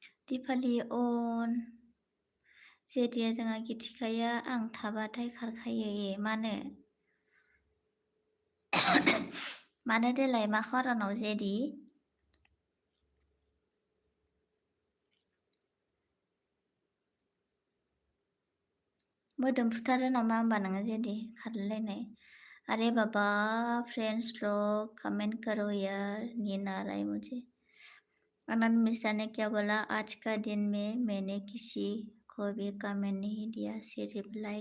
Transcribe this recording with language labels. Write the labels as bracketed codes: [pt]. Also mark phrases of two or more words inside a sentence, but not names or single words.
[brx] दिपालि अन जेदिया जोंहा गिथिखाया आं थाबाथाय खारखायो मानो मानो देलाय मा खारनाव जेदि मोदोम फुथारो नामा होमबा नोङो जेदि खारलायनाय [hi] अरे बाबा फ्रेंड्स लोग कमेंट करो यार नींद आ रहा है मुझे आनंद मिश्रा ने क्या बोला आज का दिन में मैंने किसी को भी कमेंट नहीं दिया सिर्फ